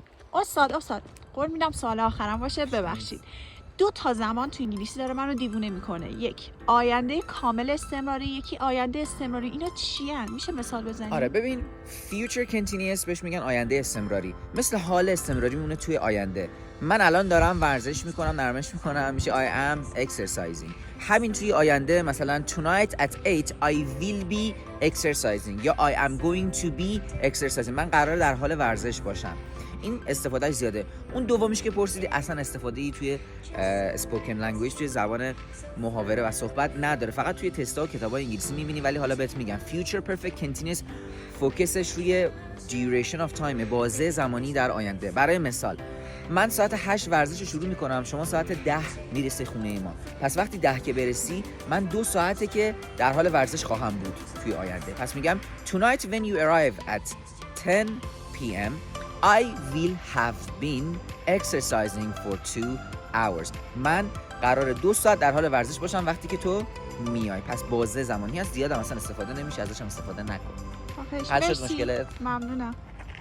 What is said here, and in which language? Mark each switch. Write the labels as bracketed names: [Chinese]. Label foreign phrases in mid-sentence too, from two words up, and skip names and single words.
[Persian] استاد قول میدم سوال آخرم باشه، ببخشید. 2 تا زمان تو انگلیسی داره منو دیوونه میکنه. یک آینده کامل استمراری، یکی آینده استمراری. اینا چی ان؟ میشه مثال بزنی؟ آره ببین [English] future continuous [Persian] بهش میگن آینده استمراری، مثل حال استمراری میمونه توی آینده. من الان دارم ورزش میکنم، نرمش میکنم، میشه [English] I am exercising. [Persian] همین توی آینده مثلا [English] tonight at 8 I will be exercising [Persian] یا [English] I am going to be exercising. [Persian] من قراره در حال ورزش باشم. این استفادهش زیاده. اون دومیش که پرسیدی اصلا استفاده ای توی [English] spoken language, [Persian] توی زبان محاوره و صحبت نداره، فقط توی تستا و کتابای انگلیسی میبینی. ولی حالا بهت میگم [English] future perfect continuous [Persian] فوکسش روی [English] duration of time، [Persian] بازه زمانی در آینده. برای مثال من ساعت 8 ورزش رو شروع میکنم، شما ساعت 10 میرسی خونه ما، پس وقتی 10 که برسی من 2 ساعته که در حال ورزش خواهم بود توی آینده. پس میگم [English] tonight when you arrive at 10 p.m. I will have been exercising for 2 hours. [Persian] من قراره 2 ساعت در حال ورزش باشم وقتی که تو میای. پس بازه زمانی هست، زیاد هم اصلا استفاده نمیشه ازش، هم استفاده نکن. حل شد مشکلت؟ ممنونم.